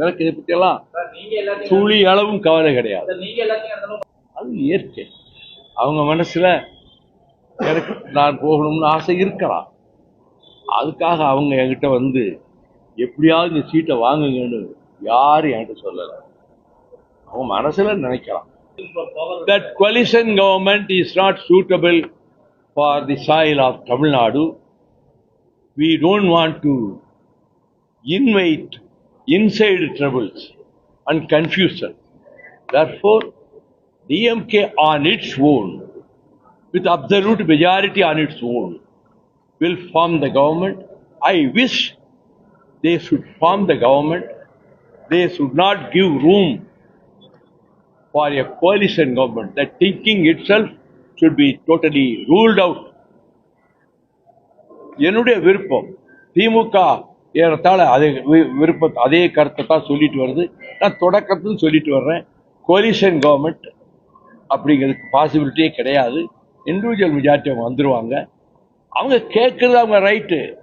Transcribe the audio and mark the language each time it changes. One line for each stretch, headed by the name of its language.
Tamil: எனக்கு இதை பற்றி எல்லாம் துளி அளவும் கவலை கிடையாது. அது இயற்கை. அவங்க மனசுல எனக்கு நான் போகணும்னு ஆசை இருக்கலாம். அதுக்காக அவங்க என்கிட்ட வந்து எப்படியாவது இந்த சீட்டை வாங்குங்கன்னு யாரும் என்கிட்ட சொல்லல. அவங்க மனசுல நினைக்கலாம்.
English: That coalition government is not suitable for the soil of Tamil Nadu. We don't want to invite inside troubles and confusion. Therefore, DMK on its own, with absolute majority on its own, will form the government. I wish they should form the government. They should not give room for a coalition government. That thinking itself should be totally ruled out.
Tamil: என்னுடைய விருப்பம் திமுக ஏறத்தாழ அதே விருப்பம் அதே கருத்தை தான் சொல்லிட்டு வருது. நான் தொடக்கத்தில் சொல்லிட்டு வர்றேன். கோலிஷன் கவர்மெண்ட் அப்படிங்கிறதுக்கு பாசிபிலிட்டியே கிடையாது. இண்டிவிஜுவல் மெஜாரிட்டி அவங்க வந்துருவாங்க. அவங்க கேட்கறது அவங்க ரைட்டு.